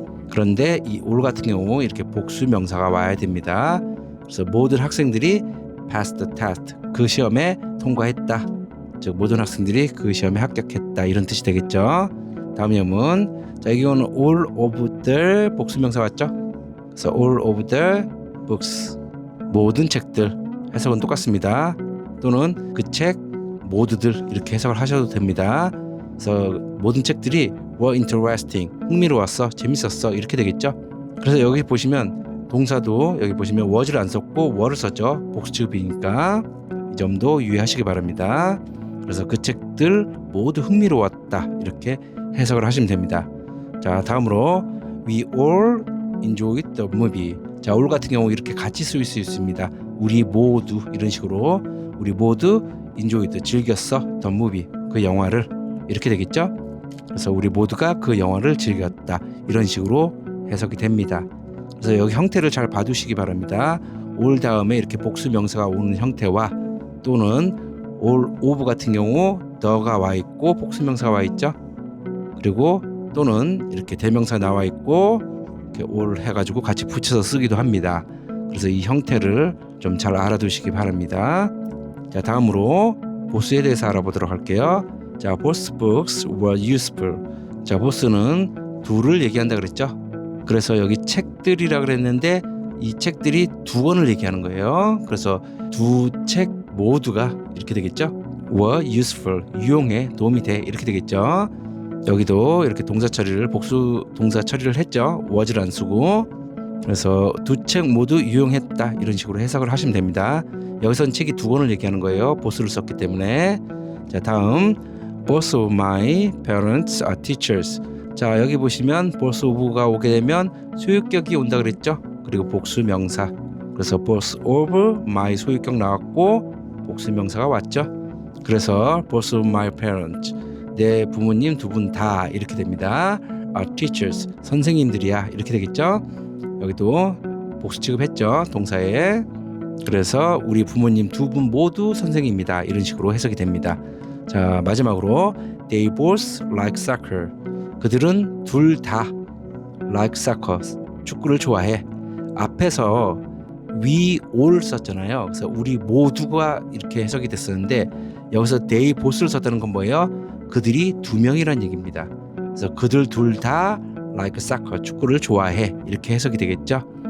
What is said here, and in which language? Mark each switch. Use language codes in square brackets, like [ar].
[ko] 그런데 이 all 같은 경우 이렇게 복수 명사가 와야 됩니다. 그래서 모든 학생들이 [en] passed the test. [ko] 그 시험에 통과했다. 즉 모든 학생들이 그 시험에 합격했다. 이런 뜻이 되겠죠. 다음 예문. 자, 이거는 all of the 복수명사 왔죠? [en] 그래서 all of the books. [ko] 모든 책들. 해석은 똑같습니다. 또는 그 책 모두들 이렇게 해석을 하셔도 됩니다. 그래서 모든 책들이 [en] were interesting. [ko] 흥미로웠어. 재밌었어. 이렇게 되겠죠? 그래서 여기 보시면 동사도 여기 보시면 was를 안 썼고 were를 썼죠. 복수 취급이니까 이 점도 유의하시기 바랍니다. 그래서 그 책들 모두 흥미로웠다 이렇게 해석을 하시면 됩니다. 자, 다음으로 [en] we all enjoyed the movie. [ko] 자, all 같은 경우 이렇게 같이 쓰일 수 있습니다. 우리 모두 이런 식으로 우리 모두 enjoyed 즐겼어 [en] the movie [ko] 그 영화를 이렇게 되겠죠. 그래서 우리 모두가 그 영화를 즐겼다 이런 식으로 해석이 됩니다. 그래서 여기 형태를 잘 봐두시기 바랍니다. all 다음에 이렇게 복수 명사가 오는 형태와 또는 all of 같은 경우 the가 와 있고 복수 명사가 와 있죠. 그리고 또는 이렇게 대명사 나와 있고 이렇게 all 해가지고 같이 붙여서 쓰기도 합니다. 그래서 이 형태를 좀 잘 알아두시기 바랍니다. 자, 다음으로 보스에 대해서 알아보도록 할게요. [en] 자, both books were useful. [ko] 자, 보스는 둘을 얘기한다 그랬죠. 그래서 여기 책들이라 그랬는데 이 책들이 두 권을 얘기하는 거예요. 그래서 두 책 모두가 이렇게 되겠죠. [en] were useful [ko] 유용해 도움이 돼 이렇게 되겠죠. 여기도 이렇게 동사 처리를 복수 동사 처리를 했죠. was를 안 쓰고. 그래서 두 책 모두 유용했다 이런 식으로 해석을 하시면 됩니다. 여기서는 책이 두 권을 얘기하는 거예요. 보스를 썼기 때문에. [en] 자, 다음 both of my parents are teachers. [ko] 자, 여기 보시면 both of가 오게 되면 소유격이 온다 그랬죠. 그리고 복수 명사. 그래서 both of my 소유격 나왔고 복수 명사가 왔죠. 그래서 [en] both of my parents [ko] 내 부모님 두 분 다 이렇게 됩니다. [en] are teachers [ko] 선생님들이야 이렇게 되겠죠. 여기도 복수 취급했죠. 동사에. 그래서 우리 부모님 두 분 모두 선생님이다 이런 식으로 해석이 됩니다. [en] 자, 마지막으로 they both like soccer. [ko] 그들은 둘 다 [en] like soccer [ko] 축구를 좋아해. 앞에서 we all 썼잖아요. 그래서 우리 모두가 이렇게 해석이 됐었는데 여기서 they both를 썼다는 건 뭐예요? 그들이 두 명이란 얘기입니다. 그래서 그들 둘 다 [en] like soccer [ko] 축구를 좋아해 이렇게 해석이 되겠죠.